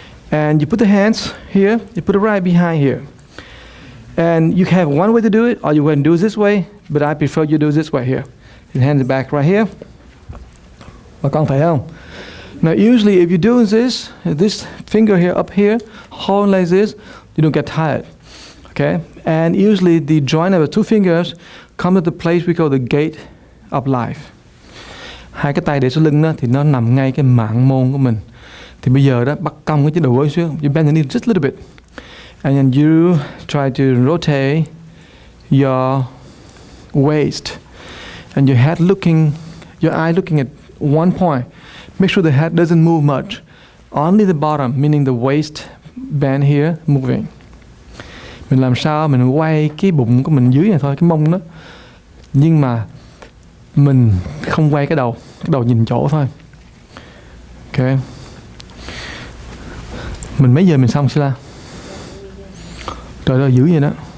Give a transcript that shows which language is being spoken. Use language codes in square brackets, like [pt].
[en] And you put the hands here. You put it right behind here. And you have one way to do it, or you can do it this way, but I prefer you do it this way here. Your hands back right here. [vi] Bà con thấy không? [en] Now usually if you do this finger here up here, hold like this, you don't get tired. Okay? And usually the joint of the two fingers come to the place we call the gate of life. [vi] Hai cái tay để sau lưng đó thì nó nằm ngay cái mạng môn của mình. Thì bây giờ đó bắt cong cái chế đầu gối xuống, [en] you bend the knee just a little bit. And then you try to rotate your waist. And your head your eye looking at one point. Make sure the head doesn't move much. Only the bottom, meaning the waist band here, moving. [vi] Mình làm sao mình quay cái bụng của mình dưới này thôi, cái mông đó. Nhưng mà mình không quay cái đầu nhìn chỗ thôi. Ok. Mình mấy giờ mình xong Sila? Trời ơi dữ vậy đó.